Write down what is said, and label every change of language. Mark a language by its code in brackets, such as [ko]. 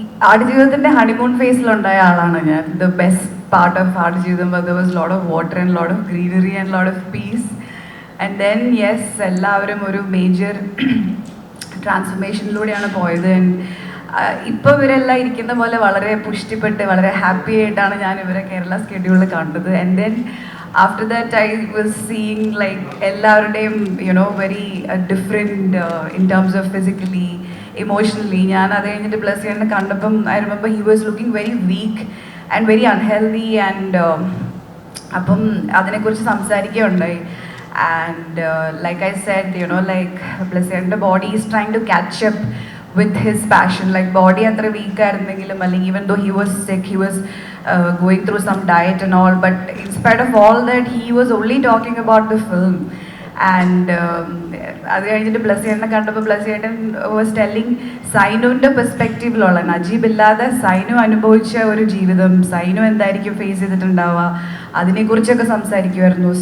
[ml] ആടുജീവിതത്തിൻ്റെ honeymoon ഫേസിലുണ്ടായ ആളാണ് ഞാൻ. [en] The best part of Aadujeevitham, but there was a lot of water and a lot of greenery and a lot of peace. And then yes, [ml] എല്ലാവരും ഒരു major ട്രാൻസ്ഫോർമേഷനിലൂടെയാണ് പോയത്. ഇപ്പോൾ ഇവരെല്ലാം ഇരിക്കുന്ന പോലെ വളരെ പുഷ്ടിപ്പെട്ട് വളരെ ഹാപ്പി ആയിട്ടാണ് ഞാൻ ഇവരെ കേരള സ്കെഡ്യൂളിൽ കണ്ടത്. [en] and then after that I was seeing like [ml] എല്ലാവരുടെയും [en] Very different in terms of physically emotionally. [ml] ഞാൻ അത് കഴിഞ്ഞിട്ട് പ്ലസ് ചെയ്യാൻ കണ്ടപ്പം [en] I remember he was looking very weak and very unhealthy, and [ml] അപ്പം അതിനെക്കുറിച്ച് സംസാരിക്കുകയുണ്ടായി. [en] And like I said, like Blessed body is trying to catch up with his passion. Like body [ml] അത്ര [en] weak [ml] ആയിരുന്നെങ്കിലും, അല്ലെങ്കിൽ [en] even though he was sick, he was going through some diet and all, but in spite of all that, he was only talking about the film. [ml] And അത് കഴിഞ്ഞിട്ട് ബ്ലസ്സിയേട്ടനെ കണ്ടപ്പോൾ ബ്ലസ്സിയേട്ടൻ [en] was telling [ml] സൈനുവിൻ്റെ പെർസ്പെക്റ്റീവിലുള്ള, Najeeb ഇല്ലാതെ സൈനു അനുഭവിച്ച ഒരു ജീവിതം, സൈനു എന്തായിരിക്കും ഫേസ് ചെയ്തിട്ടുണ്ടാവുക, അതിനെക്കുറിച്ചൊക്കെ സംസാരിക്കുമായിരുന്നു.